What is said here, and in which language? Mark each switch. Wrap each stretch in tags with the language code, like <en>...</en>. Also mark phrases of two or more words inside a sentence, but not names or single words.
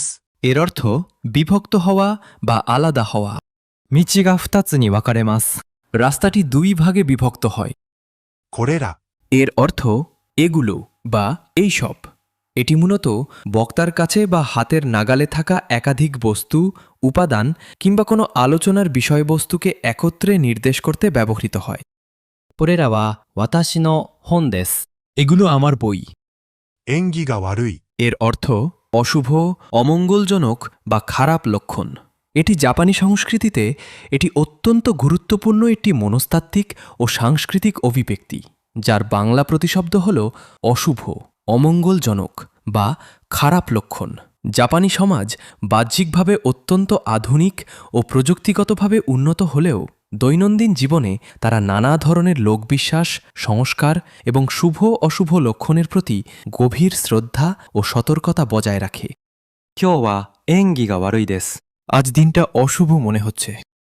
<bn>এর অর্থ বিভক্ত হওয়া বা আলাদা হওয়া।</bn> <ja>道が2つに分かれます。</ja> <bn>রাস্তাটি দুই ভাগে বিভক্ত হয়।</bn> <ja>これら、</ja> <bn>এর অর্থ এগুলো বা এইসব। এটি মূলত বক্তার কাছে বা হাতের নাগালে থাকা একাধিক বস্তু, উপাদান কিংবা কোনো আলোচনার বিষয়বস্তুকে একত্রে নির্দেশ করতে ব্যবহৃত হয়।</bn> <ja>これらは私の本です。</ja> <bn>এগুলো আমার বই।</bn> <ja>縁起が悪い。</ja> <bn>এর অর্থ অশুভ, অমঙ্গলজনক বা খারাপ লক্ষণ। এটি জাপানি সংস্কৃতিতে এটি অত্যন্ত গুরুত্বপূর্ণ একটি মনস্তাত্ত্বিক ও সাংস্কৃতিক অভিব্যক্তি, যার বাংলা প্রতিশব্দ হল অশুভ, অমঙ্গলজনক বা খারাপ লক্ষণ। জাপানি সমাজ বাহ্যিকভাবে অত্যন্ত আধুনিক ও প্রযুক্তিগতভাবে উন্নত হলেও দৈনন্দিন জীবনে তারা নানা ধরনের লোকবিশ্বাস, সংস্কার এবং শুভ অশুভ লক্ষণের প্রতি গভীর শ্রদ্ধা ও সতর্কতা বজায় রাখে।</bn> <ja>今日は縁起が悪いです。</ja> <bn>আজ দিনটা অশুভ মনে হচ্ছে।</bn>